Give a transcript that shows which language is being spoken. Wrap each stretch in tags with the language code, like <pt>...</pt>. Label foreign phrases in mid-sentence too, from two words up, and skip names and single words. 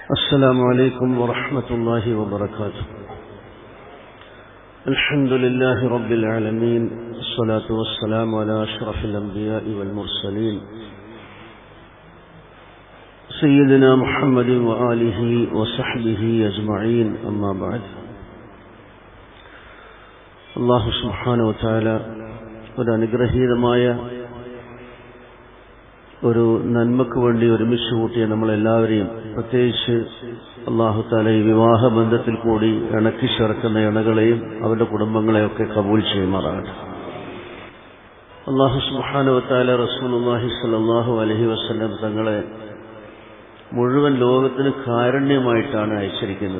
<ar>السلام عليكم ورحمة الله وبركاته. الحمد لله رب العالمين، الصلاة والسلام على أشرف الأنبياء والمرسلين سيدنا محمد وآله وصحبه أجمعين، أما بعد. الله سبحانه وتعالى</ar> <ml>അനുഗ്രഹീതമായ ഒരു നന്മക്ക് വേണ്ടി ഒരുമിച്ച് കൂട്ടിയ നമ്മളെല്ലാവരെയും, പ്രത്യേകിച്ച്</ml> <ar>الله تعالى</ar> <ml>ഈ വിവാഹ ബന്ധത്തിൽ കൂടി ഇണക്കി ചേർക്കുന്ന ഇണകളെയും അവരുടെ കുടുംബങ്ങളെയൊക്കെ കബൂൽ ചെയ്യുമാറാകട്ടെ.</ml> <ar>الله سبحانه وتعالى رسول الله صلى الله عليه وسلم</ar> <ml>തങ്ങളെ മുഴുവൻ ലോകത്തിന് കാരുണ്യമായിട്ടാണ് അയച്ചിരിക്കുന്നത്.</ml>